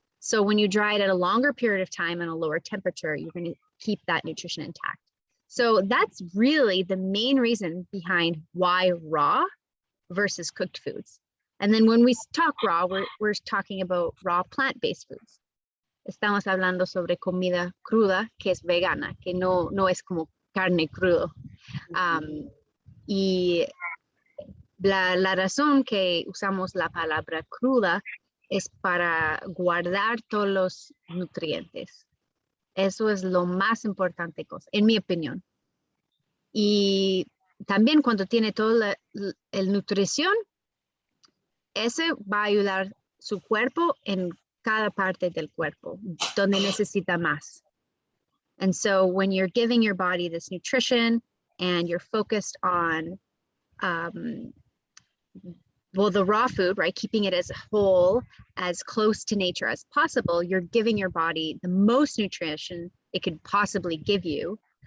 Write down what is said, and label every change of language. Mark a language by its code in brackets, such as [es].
[en] So when you dry it at a longer period of time and a lower temperature, you're going to keep that nutrition intact. So that's really the main reason behind why raw versus cooked foods. And then when we talk raw, we're talking about raw plant-based foods. [es] Estamos hablando sobre comida cruda que es vegana, que no es como carne crudo. Y la razón que usamos la palabra cruda es para guardar todos los nutrientes. Eso es lo más importante cosa, en mi opinión. Y también cuando tiene toda la nutrición, ese va a ayudar su cuerpo en cada parte del cuerpo, donde necesita más. [en] And so when you're giving your body this nutrition and you're focused on, the raw food, right? Keeping it as a whole, as close to nature as possible, you're giving your body the most nutrition it could possibly give you.